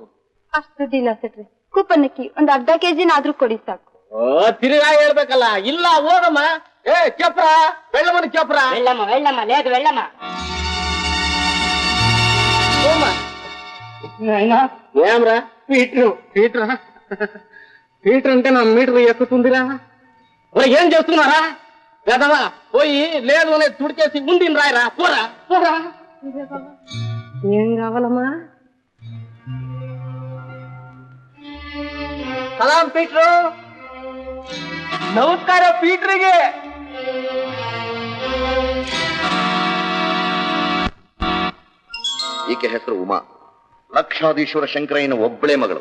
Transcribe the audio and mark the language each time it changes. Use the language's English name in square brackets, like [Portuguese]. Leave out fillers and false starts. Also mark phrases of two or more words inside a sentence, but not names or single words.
[Kannada] ಅಷ್ಟು ದುಡ್ಡಿಲ್ಲ ಸೆಟ್ರೆ, ಕೂಪನ್ ಅಕ್ಕಿ ಒಂದ್ ಅರ್ಧ ಕೆಜಿನಾದ್ರೂ ಕೊಡಿ ಸಾಕು. ತಿರುಗಾ ಹೇಳ್ಬೇಕಲ್ಲ. ಇಲ್ಲ ಹೋಗಮ್ಮ. ಚಪ್ರ ಬೆಳ್ಳಮ್ಮನ ಚಪ್ರ. [Telugu] వెళ్ళమ్మ లేదు వెళ్ళమ్మ. ಏಮ್ರ ಪೀಟ್ರ అంటే నా మీటర్ ఎక్కుతుందిరా. ఏం చేస్తున్నారా? గదవా పోయి లేదు అనేది తుడిచేసి ఉండిని రాయరా. పోరా పోరా. ఏం కావాలమ్మా? [Kannada] ಸಲಾಂ ಪೀಟ್ರು. ನಮಸ್ಕಾರ ಪೀಟ್ರಿಗೆ. ಈಕೆ ಹೆಸರು ಉಮಾ, ಲಕ್ಷಾಧೀಶ್ವರ ಶಂಕರಯ್ಯನ ಒಬ್ಬಳೇ ಮಗಳು.